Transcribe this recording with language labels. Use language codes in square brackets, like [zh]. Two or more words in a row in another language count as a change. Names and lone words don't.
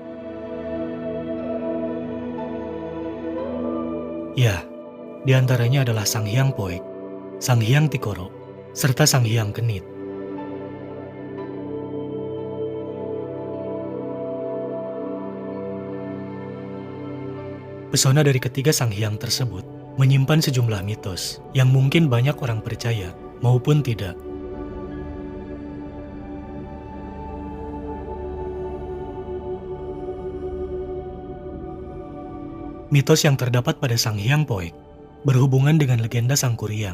[id] Ya, di antaranya adalah Sang Hyang Poek, Sang Hyang Tikoro, serta Sang Hyang Kenit. Pesona dari ketiga Sang Hyang tersebut menyimpan sejumlah mitos yang mungkin banyak orang percaya maupun tidak. Mitos yang terdapat pada Sang Hyang Poek berhubungan dengan legenda Sang Kuryang.